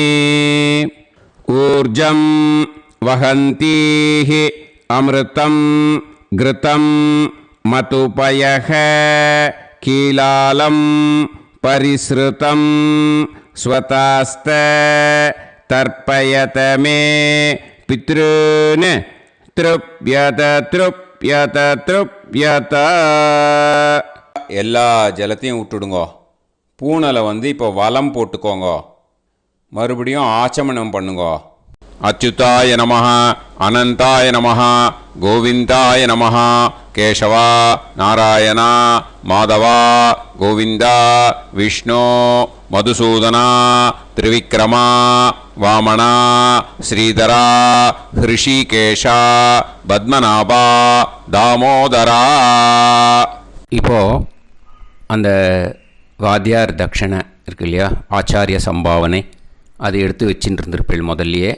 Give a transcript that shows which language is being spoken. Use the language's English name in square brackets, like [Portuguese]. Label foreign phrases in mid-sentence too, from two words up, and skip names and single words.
[Sanskrit] ऊर्जं वहन्तीः अमृतं घृतं मतुपयः कीलालं परिसृतं स्वतास्त तर्पयत मे पितॄन् तृप्यत तृप्यत तृप्यत [Tamil] எல்லா ஜலத்தையும் விட்டுடுங்கோ. பூனலை வந்து இப்போ வலம் போட்டுக்கோங்க. மறுபடியும் ஆச்சமனம் பண்ணுங்கோ. [Sanskrit] अच्युताय नमः, अनन्ताय नमः, गोविन्दाय नमः, ಕೇಶವ ನಾರಾಯಣ ಮಾಧವ ಗೋವಿಂದ ವಿಷ್ಣು ಮಧುಸೂದನ ತ್ರಿವಿಕ್ರಮ வாமனா ஸ்ரீதரா ஹிருஷிகேஷா பத்மநாபா தாமோதரா. [Tamil] இப்போது அந்த வாத்தியார் தட்சணை இருக்கு இல்லையா, ஆச்சாரிய சம்பாவனை, அதை எடுத்து வச்சுட்டு இருந்திருப்பீள் முதல்லையே.